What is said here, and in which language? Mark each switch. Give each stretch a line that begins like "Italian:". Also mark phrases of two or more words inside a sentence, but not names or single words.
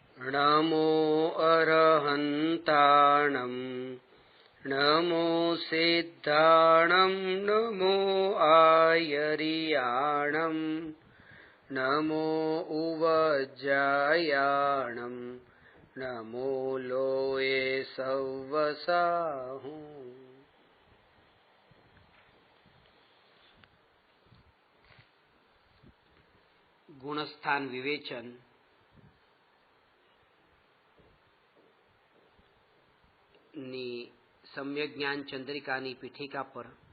Prakrit languages: नमो अरहन्ताणं नमो सिद्धाणं नमो आयर्याणं नमो उवज्जायाणं नमो लोये सव्वसाहु।
Gujarati: ગુણસ્થાન વિવેચન ની સમ્યક જ્ઞાન ચંદ્રિકાની પીઠિકા પર